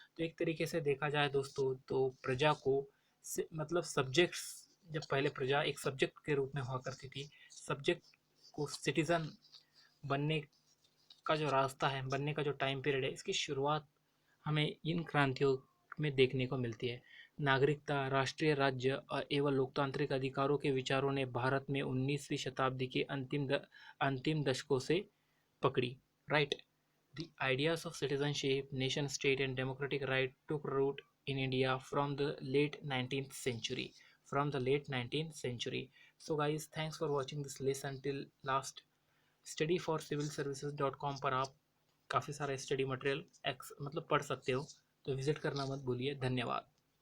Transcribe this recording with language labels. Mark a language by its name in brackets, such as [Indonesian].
[Hindi] तो एक तरीके से देखा जाए दोस्तों, तो प्रजा को मतलब सब्जेक्ट्स, जब पहले प्रजा एक सब्जेक्ट के रूप में हुआ करती थी, सब्जेक्ट को सिटीजन बनने का जो रास्ता है, बनने का जो टाइम पीरियड है, इसकी शुरुआत हमें इन क्रांतियों में देखने को मिलती है। नागरिकता, राष्ट्रीय राज्य एवं लोकतांत्रिक अधिकारों के विचारों ने भारत में 19वीं शताब्दी के अंतिम दशकों से पकड़ी। [English] Right. The ideas of citizenship, nation state and democratic right took root in India from the late 19th century. So guys, thanks for watching this lesson till last. [Hindi] studyforcivilservices.com पर आप काफ़ी सारा स्टडी मटेरियल मतलब पढ़ सकते हो, तो visit करना मत भूलिए। धन्यवाद।